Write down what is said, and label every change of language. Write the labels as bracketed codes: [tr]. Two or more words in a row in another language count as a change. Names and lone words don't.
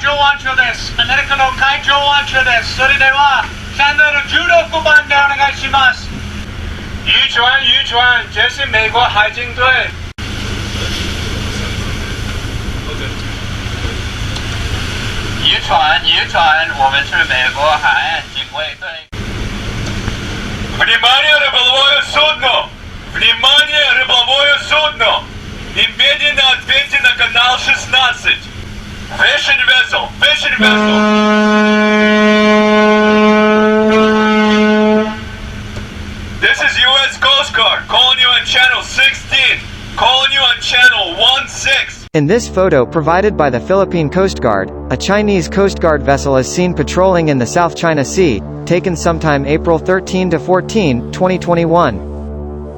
[ja] 湾長です。アメリカの海上保安庁です。それではチャンネル16番でお願いします。 [zh] 渔船，这是美国海警队。渔船，我们是美国海岸警卫队。 [ru] Внимание, рыболовое судно! Внимание, рыболовое судно! Немедленно ответьте на канал 16. [en] Fishing vessel! This is U.S. Coast Guard, calling you on channel 16. Calling you on channel 16. In this photo provided by the Philippine Coast Guard, a Chinese Coast Guard vessel is seen patrolling in the South China Sea, taken sometime April 13 to 14, 2021.